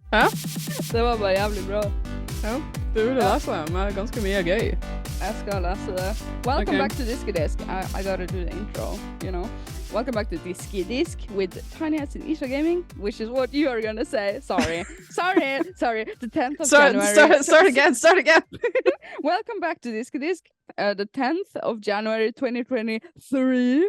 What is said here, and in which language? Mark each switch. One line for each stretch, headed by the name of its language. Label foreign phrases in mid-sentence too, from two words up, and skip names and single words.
Norwegian: Hæ? Det var bare jævlig bra. Ja, du vil lese med ganske mye gøy. Jeg skal lese det.
English: Welcome Okay. back to Diskydisk. I gotta do the intro, you know. Welcome back to Diskydisk with Tiny Hats and Isha Gaming, which is what you are gonna say. Sorry. The 10th of January. Start again. Welcome back to Diskydisk, the 10th of January 2023.